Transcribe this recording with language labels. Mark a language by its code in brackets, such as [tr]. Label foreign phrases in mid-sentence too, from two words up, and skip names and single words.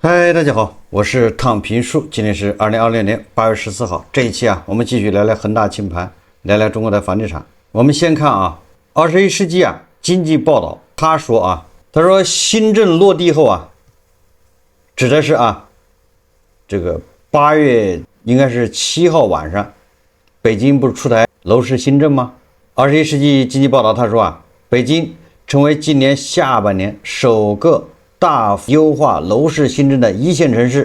[zh] 嗨，大家好，我是躺平树，今天是2026年8月14号。这一期我们继續聊聊恒大清盤，聊聊中國的房地產。我們先看21 世紀經濟報道，他說新政落地後指的是這個8月應該是7號晚上，北京不是出台樓市新政嗎？21世紀經濟報道他說北京成為今年下半年首個大幅優化樓市新政的一線城市。